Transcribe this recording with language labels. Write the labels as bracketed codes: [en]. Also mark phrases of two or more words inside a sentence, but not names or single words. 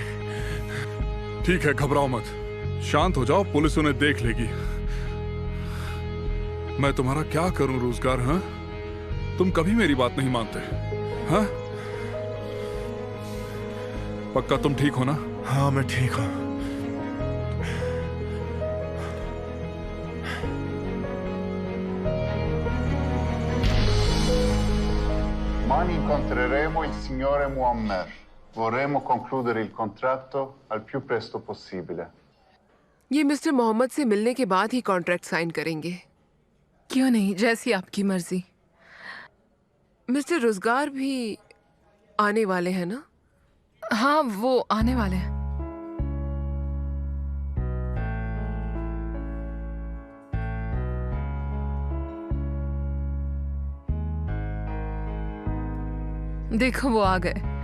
[hi] ठीक है, घबराओ मत, शांत हो जाओ, पुलिस उन्हें देख लेगी। मैं तुम्हारा क्या करूं रोजगार? हाँ, तुम कभी मेरी बात नहीं मानते। हाँ, पक्का तुम ठीक हो ना? हाँ मैं ठीक हूं। [it] Domani incontreremo il signore Muammer. Vorremmo concludere il contratto al più presto possibile. [hi] ये मिस्टर मोहम्मद से मिलने के बाद ही कॉन्ट्रैक्ट साइन करेंगे। क्यों नहीं, जैसी आपकी मर्जी। मिस्टर रोजगार भी आने वाले हैं ना? हाँ वो आने वाले हैं। देखो वो आ गए।